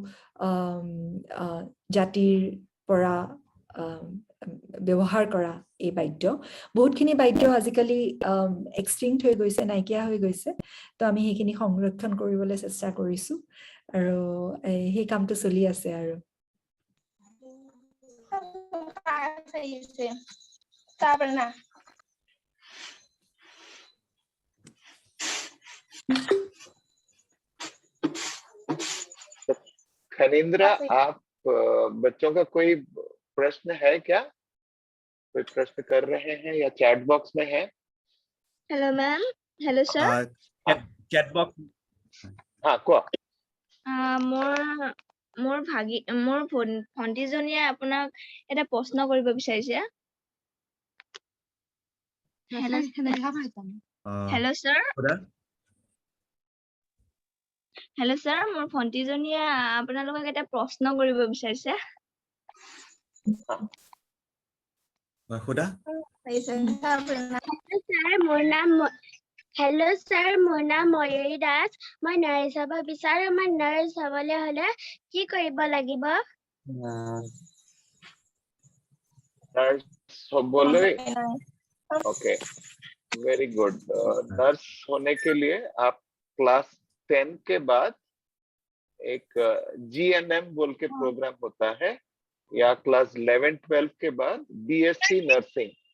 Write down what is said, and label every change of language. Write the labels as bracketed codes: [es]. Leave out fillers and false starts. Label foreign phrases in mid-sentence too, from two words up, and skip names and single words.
[as] জাতিৰ পৰা ব্যৱহাৰ কৰা এই বাদ্য বহুতখিনি বাদ্য আজিকালি এক্সটিংক্ট হৈ গৈছে নাইকিয়া হৈ গৈছে তো আমি সেইখিনি সংৰক্ষণ কৰিবলৈ চেষ্টা কৰিছো আৰু সেই কামটো চলি আছে আৰু [hi] खनींद्रा आप बच्चों का कोई प्रश्न है क्या कोई प्रश्न कर रहे हैं या [en] chat box [hi] में है [en] hello ma'am hello sir chat box [as] হয় কোৱা মোৰ ভণ্টিজনীয়ে আপোনাক এটা প্ৰশ্ন কৰিব বিচাৰিছে [en] hello sir [as] মোৰ ভণ্টিজনীয়ে আপোনালোকক এটা প্ৰশ্ন কৰিব বিচাৰিছে [en] hello sir [as] মোৰ নাম ময়ূৰী দাস মই নাৰ্চ হ'ব বিচাৰো মই नर्स হবলৈ হলে কি কৰিব লাগিব [hi] नर्स बोले [en] okay very good [hi] नर्स होने के लिए आप क्लास 10 के बाद एक GNM बोल के प्रोग्राम होता है या क्लास 11-12 के बाद BSc नर्सिंग